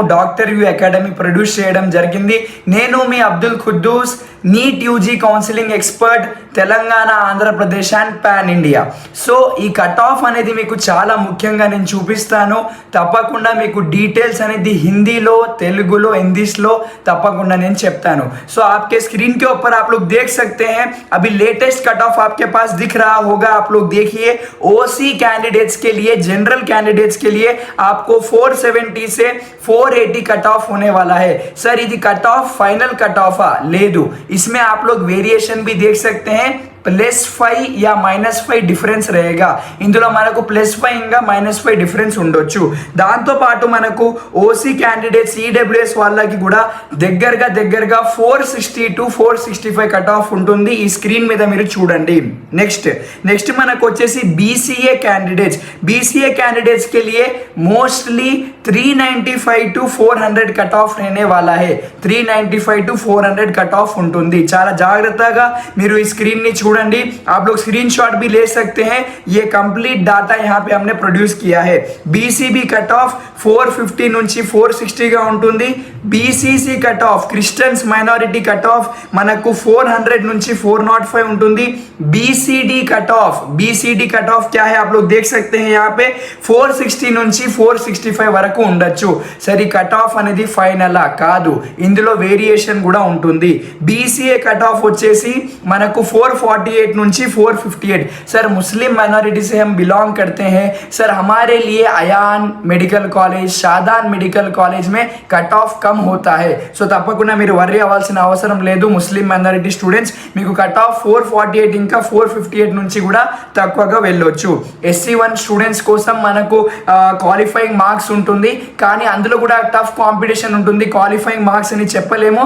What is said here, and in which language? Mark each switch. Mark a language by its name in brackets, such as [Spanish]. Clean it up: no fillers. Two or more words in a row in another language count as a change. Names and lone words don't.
[Telugu] డాక్టర్ వ్యూ అకాడమీ ప్రొడ్యూస్ చేయడం జరిగింది. నేను మీ అబ్దుల్ ఖుద్దూస్, [English] NEET UG counselling expert, [Telugu] తెలంగాణ, ఆంధ్రప్రదేశ్ [English] and pan India. [Telugu] సో ఈ [English] cut off [Telugu] అనేది మీకు చాలా ముఖ్యంగా నేను చూపిస్తాను. తప్పకుండా మీకు డీటెయిల్స్ అనేది హిందీలో, తెలుగులో, ఇంగ్లీష్లో తప్పకుండా నేను చెప్తాను. [Hindi] సో आपके स्क्रीन के ऊपर आप लोग देख सकते हैं. अभी [English] latest cut off [Hindi] आपके पास दिख रहा होगा. आप लोग देखिए, [English] OC candidates [Hindi] के लिए, [English] general candidates [Hindi] के लिए आपको 470 से 480 [English] cut off [Hindi] होने वाला है. [English] सर ఇది cut off final cut off లేదు. [Hindi] इसमें आप लोग वेरिएशन भी देख सकते हैं. +5 या -5 డిఫరెన్స్ रहेगा. [Telugu] ఇందులో మనకు +5 ఇంకా -5 డిఫరెన్స్ ఉండొచ్చు. దాంతో పాటు మనకు [English] OC candidates, [Telugu] ఈడబ్ల్యూఎస్ వాళ్ళకి కూడా దగ్గరగా 460 to 465 [English] cut off [Telugu] ఉంటుంది. ఈ స్క్రీన్ మీద మీరు చూడండి. నెక్స్ట్ మనకు వచ్చేసి బీసీఏ [Hindi] कैंडिडेट्स के लिए मोस्टली 395 to 400 [English] cut off [Hindi] रहने वाला है. [Telugu] 395 to 400 [English] cut off [Telugu] ఉంటుంది. చాలా జాగ్రత్తగా మీరు ఈ స్క్రీన్ ని చూడండి. [Hindi] आप लोग स्क्रीनशॉट भी ले सकते हैं. ये [English] complete data [Hindi] यहाँ पे हमने प्रोड्यूस किया है. [English] BCB cut off [Telugu] 450 నుంచి 460 గా ఉంటుంది. [English] BCC cut off Christians minority cut off [Telugu] మనకు 400 నుంచి 405 ఉంటుంది. [English] BCD cut off [Hindi] क्या है आप लोग देख सकते हैं. यहाँ पे [Telugu] 460 నుంచి 465 వరకు ఉండొచ్చు. సరే, [English] cut off [Telugu] అనేది ఫైనల్ కాదు, ఇందులో వేరియేషన్ కూడా ఉంటుంది. [English] BCA cut off [Telugu] వచ్చేసి మనకు 448 నుంచి 458. [Hindi] सर [English] Muslim minority [Hindi] से हम बिलोंग करते हैं. सर हमारे लिए अयान मेडिकल कॉलेज, शादान मेडिकल कॉलेज में [English] cut off [Hindi] कम होता है. [Telugu] సో తప్పకుండా మీరు వర్రీ అవ్వాల్సిన అవసరం లేదు. [English] Muslim minority students [Telugu] మీకు [English] cut off [Telugu] 448 ఇంకా 458 నుంచి కూడా తక్కువగా వెళ్ళొచ్చు. SC1 స్టూడెంట్స్ కోసం మనకు [English] qualifying marks [Telugu] ఉంటుంది, కానీ అందులో కూడా [English] tough competition [Telugu] ఉంటుంది. [English] qualifying marks [Telugu] అని చెప్పలేము.